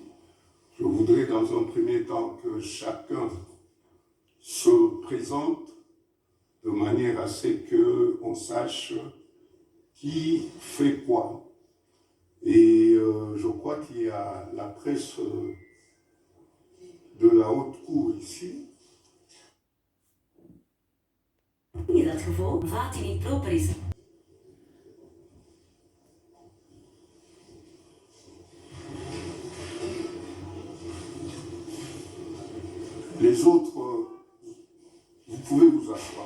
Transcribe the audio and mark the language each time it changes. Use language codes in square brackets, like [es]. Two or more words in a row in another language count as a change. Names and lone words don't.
[fr] Je voudrais dans un premier temps que chacun se présente de manière à ce qu'on sache qui fait quoi. Et je crois qu'il y a la presse de la haute cour ici. [nl] In dat geval water niet proper is. [fr] Les autres, vous pouvez vous asseoir.